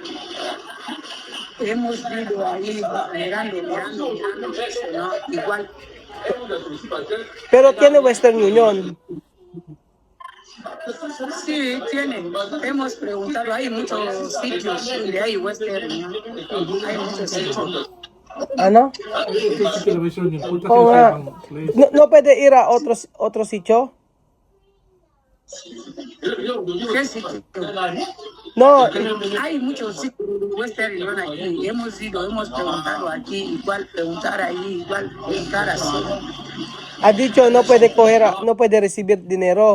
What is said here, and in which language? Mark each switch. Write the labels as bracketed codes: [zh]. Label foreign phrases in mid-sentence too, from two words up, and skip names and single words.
[es] Hemos ido ahí mirando, ¿no? Igual. Pero tiene Western Union. Sí, tienen. Hemos preguntado, hay muchos sitios donde hay Western, ¿no? Hay muchos sitios. [tl] Ano? Television yun. Punta Oo sila nga. sa ibang place. [es] No puede ir a otro sitio? ¿Qué sitio? No, Hay muchos sitios Western Union aquí. Hemos ido, hemos preguntado aquí, igual preguntar ahí, igual preguntar así. ha dicho no puede recibir dinero.